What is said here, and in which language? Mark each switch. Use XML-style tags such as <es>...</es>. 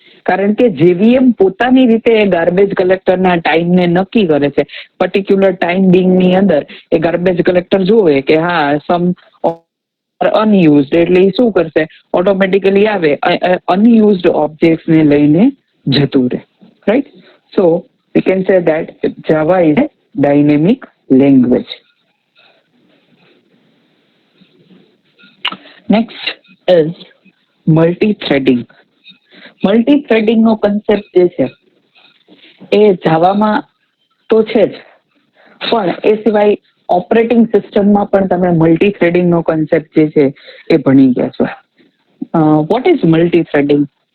<gu>કારણ કે જેવીએમ પોતાની રીતે એ ગાર્બેજ કલેક્ટરના ટાઈમને નક્કી કરે છે. પર્ટિક્યુલર ટાઈમ બિંગની અંદર એ ગાર્બેજ કલેક્ટર જોવે કે હા સમ અનયુઝડ એટલે એ શું કરશે, ઓટોમેટિકલી આવે અનયુઝડ ઓબ્જેક્ટ્સને લઈને જતું રહે, right.</gu> <en>So we can say that Java is a dynamic language. Next is multi-threading.</en> <gu>Multi-threading no concept જે છે એ જાવામાં તો છે જ, પણ એ સિવાય ઓપરેટિંગ સિસ્ટમમાં પણ તમે મલ્ટી-થ્રેડિંગ નો કન્સેપ્ટ જે છે એ ભણી ગયા છો.</gu> <en>What is multithreading?</en>